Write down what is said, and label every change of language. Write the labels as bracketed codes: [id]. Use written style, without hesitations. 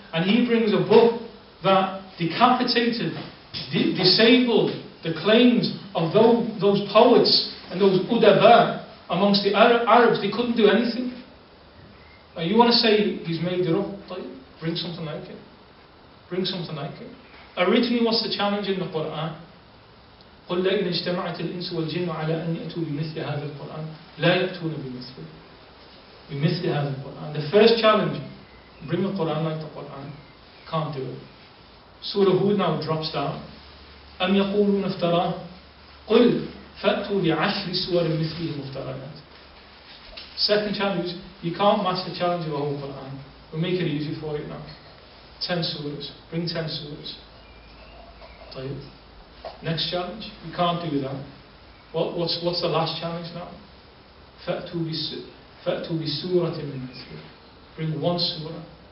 [en] And he brings a book that decapitated, disabled the claims of those poets and those udaba amongst the Arabs. They couldn't do anything. Now you want to say he's made it up? Bring something like it. Bring something like it. Originally, what's the challenge in the Quran? [ar] قل لئن اجتمعت الإنس والجن على أن يأتوا بمثل هذا القرآن لا يأتون بمثل هذا القرآن. [en] The first challenge, bring the Quran like the Quran. Can't do it. Surah Hud now drops down. [ar] أم يقولون افتراه قل فأتوا بعشر سور مثله مفتريات. [en] Second challenge, you can't match the challenge of the whole Quran. We'll make it easy for you now. 10 surahs. Bring 10 surahs. طيب. Next challenge, you can't do that. What's the last challenge now? [ar] فأتوا بسورة من مثله. [en] Bring one surah.